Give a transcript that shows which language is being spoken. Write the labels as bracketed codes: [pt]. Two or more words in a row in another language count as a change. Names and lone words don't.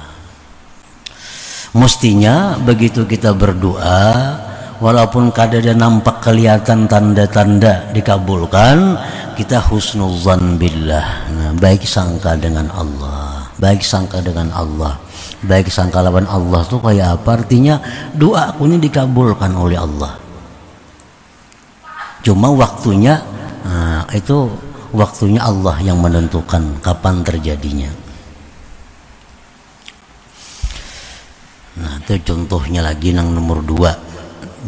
[bjn] Mestinya begitu kita berdoa, walaupun kada ada nampak kelihatan tanda-tanda dikabulkan, kita [ar] husnuzan billah. [id] Nah, baik sangka dengan Allah, baik sangka dengan Allah, baik sangka lawan Allah tuh kayak apa? Artinya doa aku ini dikabulkan oleh Allah. Cuma waktunya, itu waktunya Allah yang menentukan kapan terjadinya. Nah, itu contohnya lagi yang nomor 2.